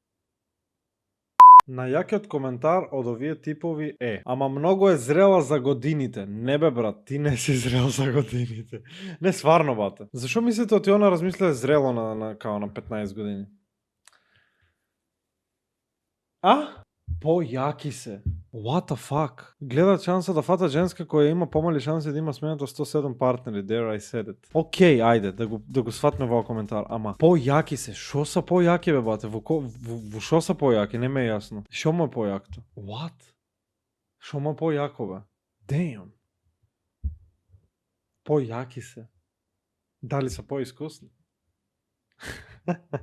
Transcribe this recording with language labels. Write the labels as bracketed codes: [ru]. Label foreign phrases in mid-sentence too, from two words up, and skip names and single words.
[mk] Најакиот коментар од овие типови е: ама многу е зрела за годините. Не бе брат, ти не си зрел за годините. Не сварно бате. Зашо мислите оти она размисле зрело на 15 години? Појаки се. [en] What the fuck? [mk] Гледат шанса да фата женска која има помали шанси да има сменато 107 партнери. [en] There I said it. [mk] Океј, ајде, да го сватме во коментар. Ама, појаки се. Шо са појаки, бе, бате? Во шо са појаки? Не ме е јасно. Шо му е појакто? What? Шо му е појако, бе? Damn. Појаки се. Дали са поискусни?